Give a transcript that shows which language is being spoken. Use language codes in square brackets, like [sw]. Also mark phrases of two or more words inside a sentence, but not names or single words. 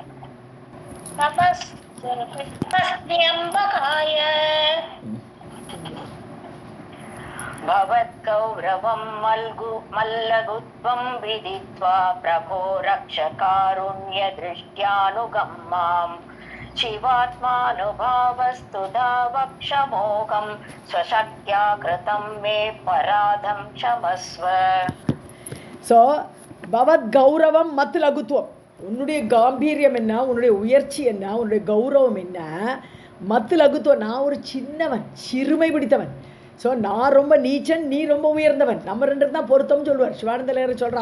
[sa] तपस्त्यम्बकाय भवद्गौरवं मल्लगुत्वं विदित्वा प्रभो रक्षकारुण्यदृष्ट्यानुगम्मां शिवात्मानुभावस्तु दावक्षमोहं स्वशक्त्या कृतं मे पराधं क्षमस्व. [ta] ஸோ [sa] भवत् गौरवम् मत् लघुत्वम्, [ta] உன்னுடைய காம்பீரியம் என்ன, உன்னுடைய உயர்ச்சி என்ன, உன்னுடைய கௌரவம் என்ன, [sa] मत् लघुत्वम्. [ta] நான் ஒரு சின்னவன், சிறுமை பிடித்தவன். ஸோ நான் ரொம்ப நீச்சன், நீ ரொம்ப உயர்ந்தவன். நம்ம ரெண்டு தான் பொருத்தம்னு சொல்லுவார் சிவானந்தலர் சொல்கிறார்.